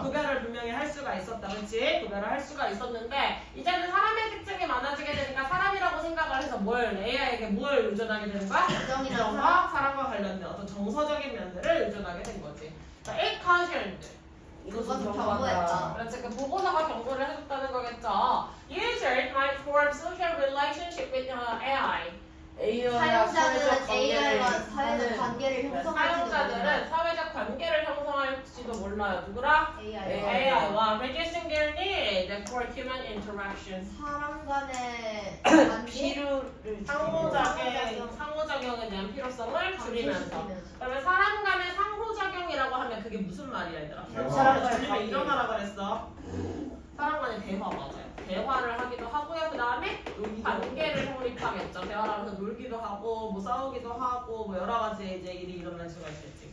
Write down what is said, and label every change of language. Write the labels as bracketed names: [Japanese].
[Korean] 구별을 분명히 할 수가 있었다, 그렇지? 구별을 할 수가 있었는데 이제는 사람의 특징이 많아지게 되니까 사람이라고 생각을 해서 AI에게 뭘 의존하게 되는 거야? 우정과 사랑과 관련된 어떤 정서적인 면들을 의존하게 된 거지. [English] 자, it cautioned. [Korean] 그것도 경고했다. 그렇지, 그 보고서가 경고를 해줬다는 거겠죠. [English] Users might form social relationship with AI. [Korean] 사용자들은 AI와 사회적 관계를 형성할지도 사용자들은 모른다. 사회적 관계를 형성할지도 몰라요. 누구랑? AI와 [English] reducing their need for human interaction. [Korean] 사람 간의 관계, 필요를 상호작용에 대한 필요성을 줄이면서. 그러면 사람 간의 상호작용이라고 하면 그게 무슨 말이야, 얘들아? 사람 간의 줄이면 관계. 일어나라 그랬어. 사람 간의 대화 맞아요. 대화를 하기도 하고요. 그 다음에 관계를 형립하겠죠. 대화를 하면서 놀기도 하고, 뭐 싸우기도 하고, 뭐 여러 가지 이제 일이 일어날 수가 있겠지.